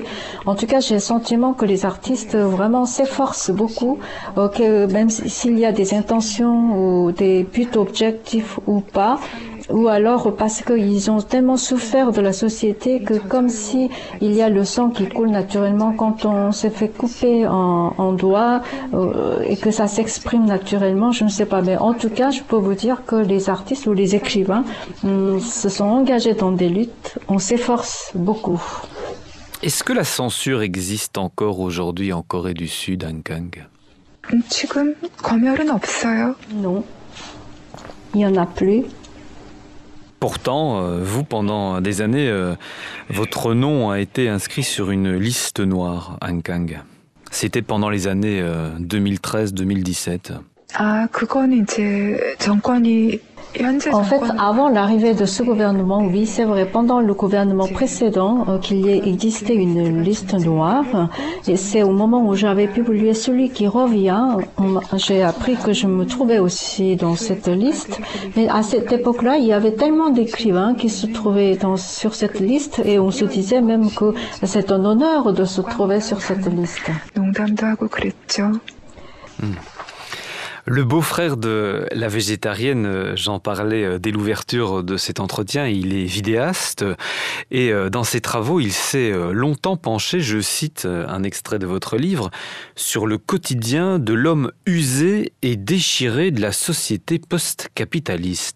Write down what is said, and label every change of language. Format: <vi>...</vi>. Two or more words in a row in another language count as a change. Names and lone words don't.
<fr>En tout cas, j'ai le sentiment que les artistes vraiment s'efforcent beaucoup, que même s'il y a des intentions ou des buts objectifs ou pas, ou alors parce qu'ils ont tellement souffert de la société que comme si il y a le sang qui coule naturellement quand on se fait couper en doigts et que ça s'exprime naturellement, je ne sais pas. Mais en tout cas, je peux vous dire que les artistes ou les écrivains se sont engagés dans des luttes, on s'efforce beaucoup. Est-ce que la censure existe encore aujourd'hui en Corée du Sud, Ankang?</fr> <ko>지금 검열은 없어요.</ko> <fr>Non, il n'y en a plus. Pourtant, vous, pendant des années, votre nom a été inscrit sur une liste noire, Ankang. C'était pendant les années 2013-2017.</fr> <ko>그거는 이제 정권이</ko> <fr>En fait, avant l'arrivée de ce gouvernement, oui, c'est vrai, pendant le gouvernement précédent, qu'il y ait existé une liste noire, et c'est au moment où j'avais publié celui qui revient, j'ai appris que je me trouvais aussi dans cette liste, mais à cette époque-là, il y avait tellement d'écrivains qui se trouvaient sur cette liste, et on se disait même que c'est un honneur de se trouver sur cette liste.</fr> <ko>농담도 하고 그랬죠.</ko> <fr>Le beau-frère de la végétarienne, j'en parlais dès l'ouverture de cet entretien, il est vidéaste et dans ses travaux, il s'est longtemps penché, je cite un extrait de votre livre, sur le quotidien de l'homme usé et déchiré de la société post-capitaliste.</fr>